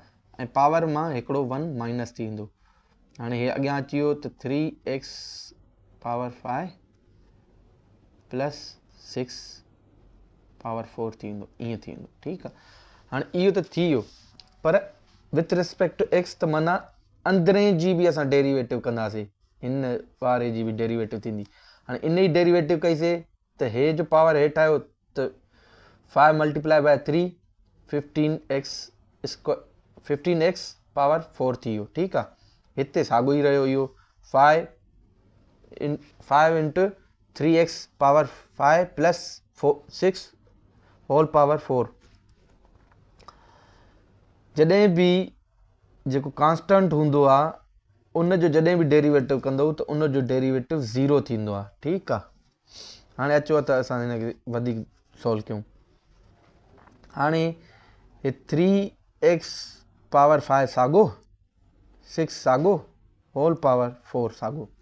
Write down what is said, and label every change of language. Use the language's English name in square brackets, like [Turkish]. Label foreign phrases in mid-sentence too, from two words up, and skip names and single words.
[Sindhi] ऐं पावर मां हिकिड़ो 1 माइनस थी वेंदो। हाणे हे अॻियां अची वियो त 3x पावर 5 प्लस 6 पावर 4 थी वेंदो, ईअं थी वेंदो। ठीकु आहे। हाणे इहो त थी वियो, पर [English] with respect to x [Sindhi] त माना अंदरें जी बि असां डेरिवेटिव कंदासीं, हिन वारे जी बि डेरिवेटिव थींदी। हाणे इन जी डेरिवेटिव कईसीं त हे जो पावर हेठि आयो त 5 [English] multiply by [Sindhi] 3 15x स्क्वायर 15x पावर 4 थी वियो। ठीकु आहे, हिते साॻियो ई रहियो इहो 5 इंटू 3x पावर 5 प्लस 6 [English] whole power [Sindhi] 4। जॾहिं बि जेको कांस्टेंट हूंदो आहे उन जो जॾहिं बि डेरिवेटिव कंदो त उन जो डेरिवेटिव 0 थींदो आहे। ठीकु आहे, हाणे अचो त असां हिनखे वधीक सॉल्व कयूं। हाणे हे 3x पावर 5 साॻियो, 6 साॻियो, [English] whole power [Sindhi] 4 साॻियो।